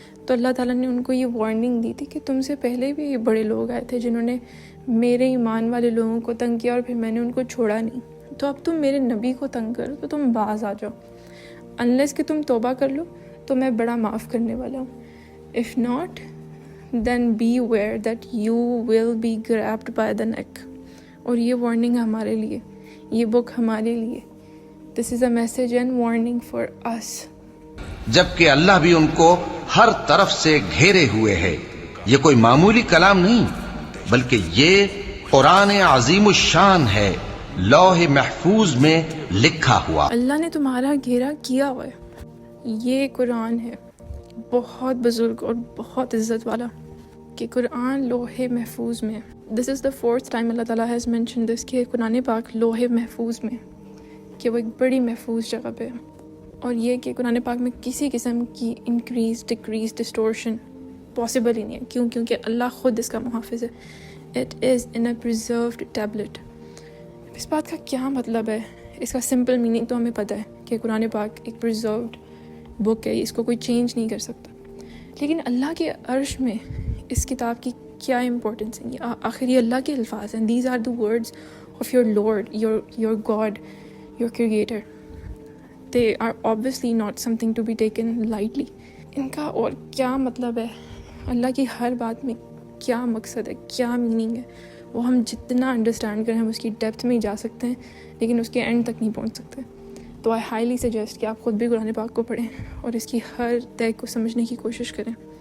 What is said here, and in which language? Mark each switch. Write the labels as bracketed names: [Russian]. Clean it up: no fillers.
[Urdu] تو اللہ تعالیٰ نے ان کو یہ وارننگ دی تھی کہ تم سے پہلے بھی یہ بڑے لوگ آئے تھے جنہوں نے میرے ایمان والے لوگوں کو تنگ کیا اور پھر میں نے ان کو چھوڑا نہیں. تو اب تم میرے نبی کو تنگ کرو تو تم باز آ جاؤ. انلیس کہ تم توبہ کر لو تو میں بڑا معاف کرنے والا ہوں. [English] If not then be aware that you will be grabbed by the neck. [Urdu] اور یہ وارننگ ہمارے لیے، یہ بک ہمارے لیے. [English] This is a message and warning for us. [Urdu] جبکہ اللہ بھی ان کو ہر طرف سے گھیرے ہوئے ہے. یہ کوئی معمولی کلام نہیں بلکہ یہ قرآن عظیم الشان ہے، لوح محفوظ میں لکھا ہوا. اللہ نے تمہارا گھیرا کیا ہوا ہے. یہ قرآن ہے بہت بزرگ اور بہت عزت والا کہ قرآن لوح محفوظ میں. [English] this is the 4th time اللہ تعالیٰ has mention this [Urdu] کہ قرآن پاک لوح محفوظ میں، کہ وہ ایک بڑی محفوظ جگہ پہ ہے. اور یہ کہ قرآن پاک میں کسی قسم کی [English] increase decrease distortion possible [Urdu] ہی نہیں ہے. کیونکہ اللہ خود اس کا محافظ ہے. [English] It is in a preserved tablet. [Urdu] اس بات کا کیا مطلب ہے؟ اس کا سمپل میننگ تو ہمیں پتہ ہے کہ قرآن پاک ایک پرزروڈ بک ہے، اس کو کوئی چینج نہیں کر سکتا. لیکن اللہ کے عرش میں اس کتاب کی کیا امپورٹنس ہے؟ آخر یہ اللہ کے الفاظ ہیں. [English] These are the words of your lord, your god, your creator. They آر obviously not something to be taken lightly. [Urdu] ان کا اور کیا مطلب ہے؟ اللہ کی ہر بات میں کیا مقصد ہے، کیا میننگ ہے، وہ ہم جتنا انڈرسٹینڈ کریں ہم اس کی ڈیپتھ میں ہی جا سکتے ہیں، لیکن اس کے اینڈ تک نہیں پہنچ سکتے. تو [English] I highly suggest [Urdu] کہ آپ خود بھی قرآن پاک کو پڑھیں اور اس کی ہر طے کو سمجھنے کی کوشش کریں.